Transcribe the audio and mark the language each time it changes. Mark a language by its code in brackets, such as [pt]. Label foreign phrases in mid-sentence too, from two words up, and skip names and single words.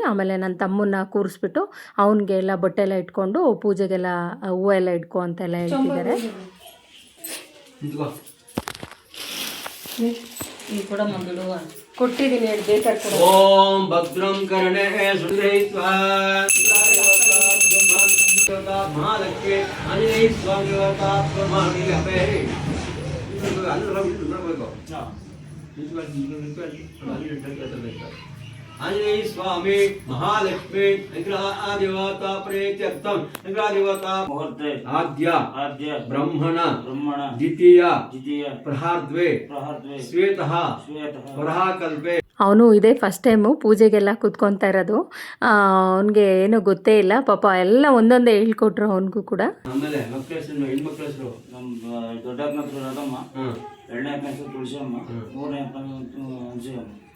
[kn] ಆಮೇಲೆ ನನ್ನ ತಮ್ಮನ್ನ ಕೂರಿಸ್ಬಿಟ್ಟು ಅವನಿಗೆ ಎಲ್ಲ ಬಟ್ಟೆ ಎಲ್ಲ ಇಟ್ಕೊಂಡು ಪೂಜೆಗೆಲ್ಲ ಹೂವು ಎಲ್ಲ ಇಟ್ಕೊ ಅಂತೆಲ್ಲ ಹೇಳ್ತಿದ್ದಾರೆ. ಕೊಟ್ಟಿದ್ದೀನಿ, ಹೇಳಿ ಬೇಕಾದ್ರೆ ಕೊಡು. [sa] ओं भद्रं कर्णे सुन्दरैत्वा महालक्ष्मि आंजनेय स्वामि आंजनेय स्वामी महालक्ष्मी देवता प्रेत्यर्थम देवता मुहूर्ते आद्य ब्रह्मण द्वितीय प्रहार्द्वे श्वेतः प्रहाकल्पे. [kn] ಅವನು ಇದೇ [en] first time [kn] ಪೂಜೆಗೆಲ್ಲ ಕೂತ್ಕೊತಾ ಇರೋದು. ಅವನಿಗೆ ಏನೂ ಗೊತ್ತೇ ಇಲ್ಲ ಪಾಪ. ಎಲ್ಲ ಒಂದೊಂದೇ ಹೇಳ್ಕೊಟ್ರು ಅವನಿಗೂ ಕೂಡ. ಆಮೇಲೆ ಹೆಣ್ಮಕ್ಳ ಹೆಸರು ನಮ್ಮ ದೊಡ್ಡಪ್ಪನ ಹತ್ರ ರಾಧಮ್ಮ, ಎರಡನೇ ಅಪ್ಪನ ಹೆಸರು ತುಳಸಿಯಮ್ಮ, ಮೂರನೇ ಅಪ್ಪನ ಅಂಜಯಮ್ಮ.